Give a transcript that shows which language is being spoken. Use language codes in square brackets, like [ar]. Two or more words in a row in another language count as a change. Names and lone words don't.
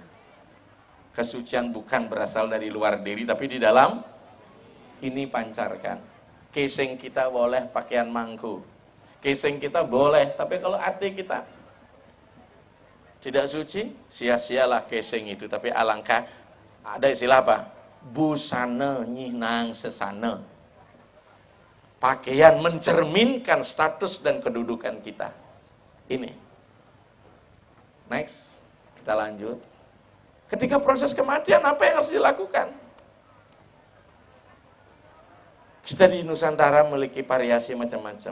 [id] Kesucian bukan berasal dari luar diri, tapi di dalam ini pancarkan. Casing kita boleh pakaian mangku. Casing kita boleh, tapi kalau hati kita tidak suci, sia-sialah casing itu. Tapi alangkah, ada istilah apa? [ban] Busana nyinang sesana. [id] Pakaian mencerminkan status dan kedudukan kita. Ini. Next, kita lanjut. Ketika proses kematian, apa yang harus dilakukan? Kita di Nusantara memiliki variasi macam-macam.